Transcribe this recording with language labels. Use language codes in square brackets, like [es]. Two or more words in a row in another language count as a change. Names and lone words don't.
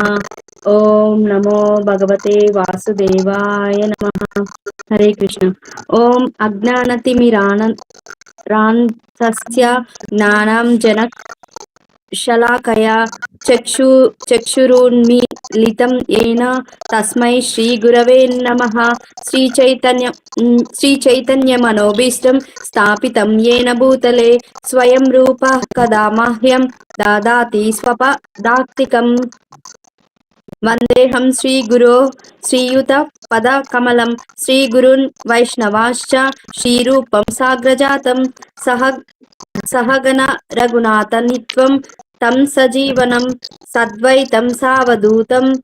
[sa] ఓం నమో భగవతే వాసుదేవాయ నమః. హరే కృష్ణ. ఓం అజ్ఞానతిమిరాంతస్య జ్ఞానాంజన శలాకయా చక్షురున్మీలితం येन తస్మై శ్రీ గురవే నమః. శ్రీచైతన్యమనోభీష్టం స్థాపితం येन భూతలే స్వయం రూపః కదా మహ్యం దదాతి స్వపదాక్తికం. వందేహం శ్రీగురో శ్రీయుతపదకమలం శ్రీగురున్ వైష్ణవాంశ్చ శ్రీరూపం సాగ్రజాతం సహగణ రఘునాథనిత్వం తం సజీవనం సద్వైతం సావధూతం